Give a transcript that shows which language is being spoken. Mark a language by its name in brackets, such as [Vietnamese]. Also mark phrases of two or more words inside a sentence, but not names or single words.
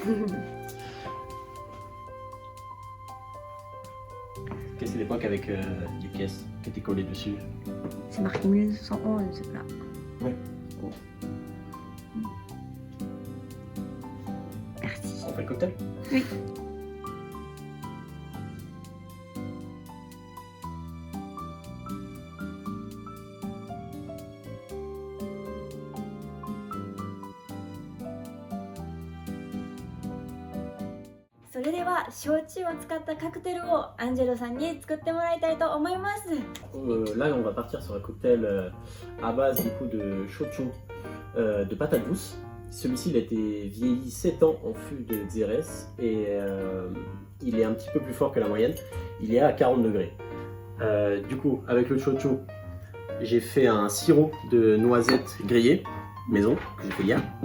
[French] C'est l'époque avec les pièces qui étaient collées dessus. C'est marqué 1911 là. Ouais. Merci. On fait le cocktail? Oui. [Japanese] それでは焼酎を使ったカクテルをアンジェロさんに作ってもらいたいと思います。 [French] Là, on va partir sur un cocktail à base du coup de shochu de patates douces. Celui-ci, il a été vieilli 7 ans en fût de Xérès et il est un petit peu plus fort que la moyenne. Il est à 40 degrés. Du coup, avec le shochu, j'ai fait un sirop de noisettes grillées, maison, que j'ai fait hier.